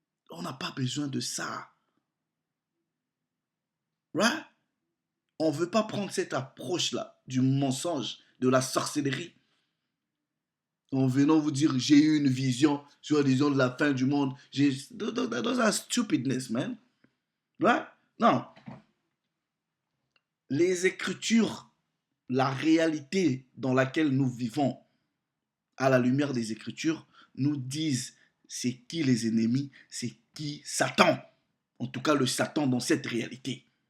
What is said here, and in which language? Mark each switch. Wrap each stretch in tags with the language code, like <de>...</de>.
<fr>On n'a pas besoin de ça.</fr> <en>Right?</en> <fr>On ne veut pas prendre cette approche-là du mensonge, de la sorcellerie. En venant vous dire j'ai eu une vision, soi-disant de la fin du monde.</fr> <en>Those are stupidness, man. Right?</en> <fr>Non. Les Écritures, la réalité dans laquelle nous vivons, à la lumière des Écritures, nous disent c'est qui les ennemis, c'est qui Satan. En tout cas, le Satan dans cette réalité.</fr>